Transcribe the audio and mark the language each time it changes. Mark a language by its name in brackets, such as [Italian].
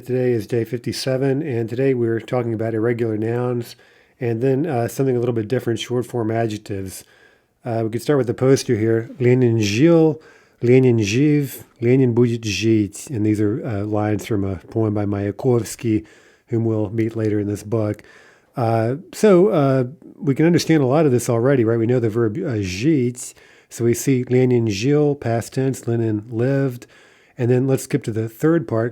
[English] Today is day 57, and today we're talking about irregular nouns and then something a little bit different, short form adjectives. We could start with the poster here. [Russian] Lenin жил, Lenin жив, Lenin будет жить. [English] And these are lines from a poem by Mayakovsky, whom we'll meet later in this book. So we can understand a lot of this already, right? We know the verb жить. So we see Lenin жил, past tense, Lenin lived. And then let's skip to the third part.